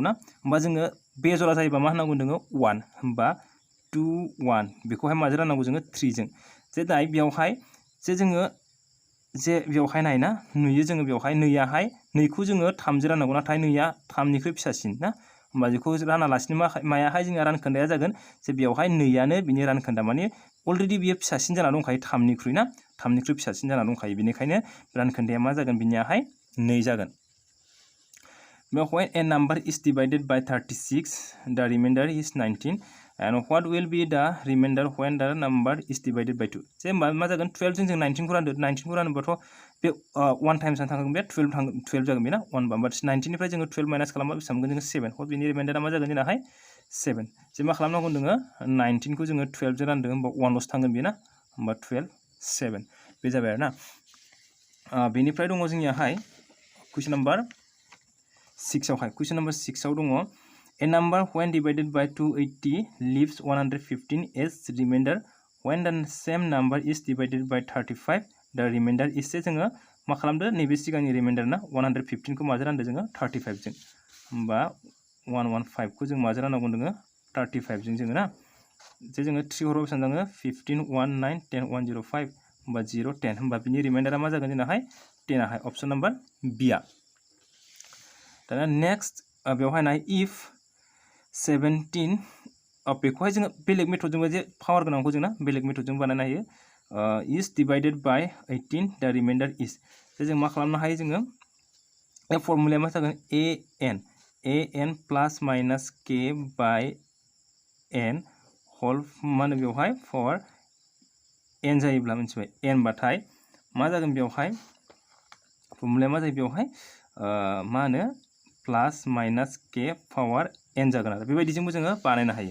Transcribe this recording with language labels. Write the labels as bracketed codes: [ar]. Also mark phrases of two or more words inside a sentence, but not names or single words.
[brx] ना होमबा जोङो बे जरा जायोबा मा होननांगौ जोङो 1 होमबा 2 1 बेखौहाय माजों राननांगौ जोङो 3 जों जे दाय बेयावहाय जे जोङो जे बेयावहाय नायना नुयो जोङो बेयावहाय नैयाहाय 2 खौ जोङो 3 जों राननांगौ नाथाय नैया 3 निख्रुइ फिसासिन ना होमबा बेखौ रानालासिनो मायाहाय जोंहा रानखोन्दाया जागोन जे बेयावहाय नैयानो बिनि रानखोन्दा माने अलरेडि बियो फिसासिन जाना दंखायो 3 निख्रुइ ना 3 निख्रुइ फिसासिन जाना दंखायो बेनिखायनो रानखोन्दाया मा जागोन बिनियाहाय 2 जागोन [en] when a number is divided by 36 the remainder is 19 and what will be the remainder when the number is divided by 2 [brx] जे मा जागोन 12 जों 19 खौ रानदो 19 खौ रानोबाथ' बे 1 टाइम्स थांगोन बे 12 जागोन बेना 1 बा 19 निफ्राय जोङो 12 माइनास खालामबा बेसेबां मोनगोन जोङो 7 बिनि रिमाइन्डारा मा जागोन जोंनाहाय 7 जे मा खालामनांगौ जोङो 19 खौ जोङो 12 जों रानदों होमबा 1 ल'सो थांगोन बेना होमबा 12 7 बे जाबाय आरोना बेनिफ्राय दङ जोंनियाहाय क्वेश्चन नम्बर 6 आवहाय [en] question number [brx] 6 आव दङ [en] a number when divided by 280 leaves 115 as remainder when the same number is divided by 35 the remainder is [brx] जोङो मा खालामदो नैबे सिगांनि रिमाइन्डार ना 115 खौ माजों रानदो जोङो 35 जों होमबा 115 खौ जों माजों राननांगौ जोङो 35 जों जोङो ना जे जोङो 3 हराव बेसेबां जाङो 15 1 9 10 105 होमबा 0 10 होमबा बिनि रिमाइन्डारा मा जागोन जोंनाहाय 10 आहाय [en] option number B [brx] आ दाना नेक्स्ट बेवहाय नाय if 17 बेखौहाय जोङो बेलेग मेथडजोंबो जे पावार गोनांखौ जों ना बेलेग मेथडजों बानायनो हायो [en] is divided by 18 the remainder is [brx] जे जों मा खालामनो हायो जोङो ए फर्मुलाया मा जागोन [en] an plus minus k [brx] बाय n होल मा होनो बेवहाय पावार n जायोब्ला मिथिबाय n बाथाय मा जागोन बेवहाय फर्मुलाया मा जायो बेवहाय मा होनो [en] plus minus k power n [brx] जागोन आरो बेबायदिजोंबो जोङो बानायनो हायो